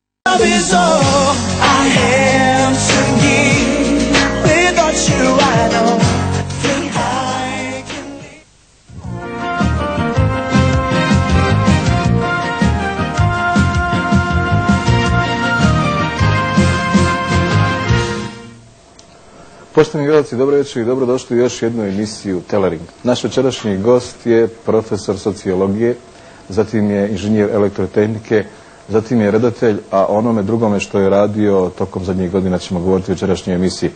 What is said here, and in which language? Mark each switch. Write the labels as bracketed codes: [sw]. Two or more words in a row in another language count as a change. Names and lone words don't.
[en] love is all I have to give. Without you I don't think I can live. [hr] Poštovani gledalci, dobro večer i dobrodošli u još jednu emisiju Telering. Naš večerašnji gost je profesor sociologije, zatim je inženjer elektrotehnike, zatim je redatelj, a onome drugome što je radio tokom zadnjih godina ćemo govoriti u večerašnjoj emisiji.